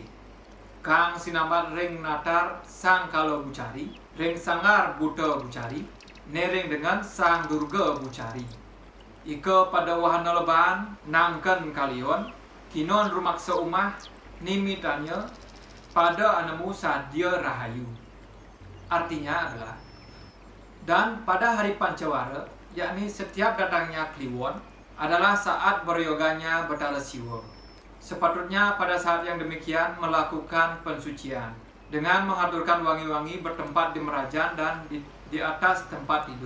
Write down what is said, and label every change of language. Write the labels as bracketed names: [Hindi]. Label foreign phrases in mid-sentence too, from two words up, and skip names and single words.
[Kawi] Kang sinambat ring natar sang kalo bucari, ring sangar buta bucari, nering dengan sang durga bucari. Ika pada wahana lebahan, nangken kalion, kinon rumaksa umah, nimitanya, pada anemu sadia rahayu. [Indonesian] Artinya adalah, dan pada hari Pancawara, yakni setiap datangnya Kliwon, adalah saat beryoganya Betara Siwa. Sepatutnya pada saat yang demikian melakukan pensucian, dengan mengaturkan wangi-wangi bertempat di merajan dan di atas tempat tidur.